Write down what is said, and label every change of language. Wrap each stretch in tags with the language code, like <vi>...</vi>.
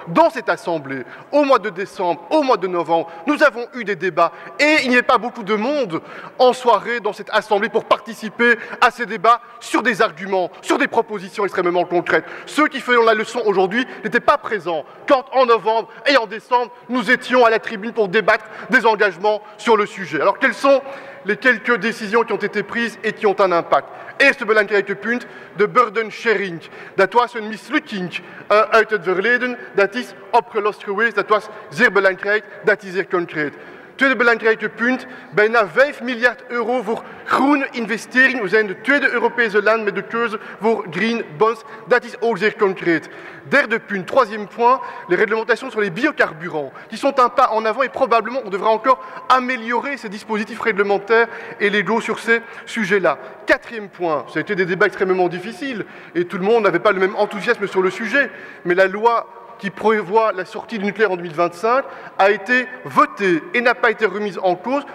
<fr>Dans cette Assemblée, au mois de décembre, au mois de novembre, nous avons eu des débats et il n'y a pas beaucoup de monde en soirée dans cette Assemblée pour participer à ces débats sur des arguments, sur des propositions extrêmement concrètes. Ceux qui font la leçon aujourd'hui n'étaient pas présents quand, en novembre et en décembre, nous étions à la tribune pour débattre des engagements sur le sujet. Alors, quelles sont les quelques décisions qui ont été prises et qui ont un impact?</fr> <nl>Eerste belangrijke punt, de burden sharing. Dat was een mislukking uit het verleden, dat is opgelost geweest, dat was zeer belangrijk, dat is zeer concreet. Tweede belangrijke punt, bijna 5 miljard euro voor groene investeringen. We zijn de tweede Europese land met de keuze voor green bonds. Dat is ook zeer concreet. Derde punt,</nl> <fr>troisième point, les réglementations sur les biocarburants, qui sont un pas en avant et probablement on devra encore améliorer ces dispositifs réglementaires et légaux sur ces sujets-là. Quatrième point, ça a été des débats extrêmement difficiles et tout le monde n'avait pas le même enthousiasme sur le sujet, mais la loi qui prévoit la sortie du nucléaire en 2025 a été votée et n'a pas été remise en cause.</fr>